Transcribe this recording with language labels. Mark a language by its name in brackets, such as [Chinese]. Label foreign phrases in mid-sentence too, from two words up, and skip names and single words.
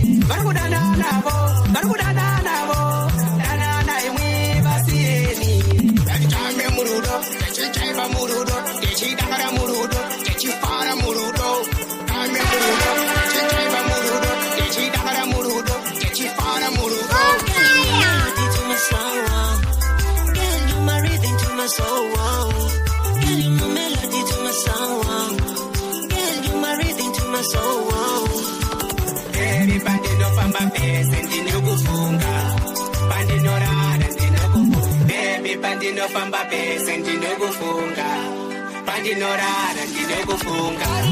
[Shona] Vari kudanana vo, vari kudanana vo, danana imwi, vasiyeni. Ngatitambe murudo, tichichaiva murudo, tichidakara murudo, tichifara murudo. Tambe murudo, tichichaiva murudo, tichidakara murudo, tichifara murudo. [English] Melody to my soul, girl, you my rhythm to my soul, girl, you my melody to my soul, girl, you my rhythm to my soul. [Shona] Everybody no famba pese, ndine kufunga. Bandi no rara, ndine kufunga. Baby, bandi no famba pese, ndine kufunga. Bandi no rara, ndine kufunga.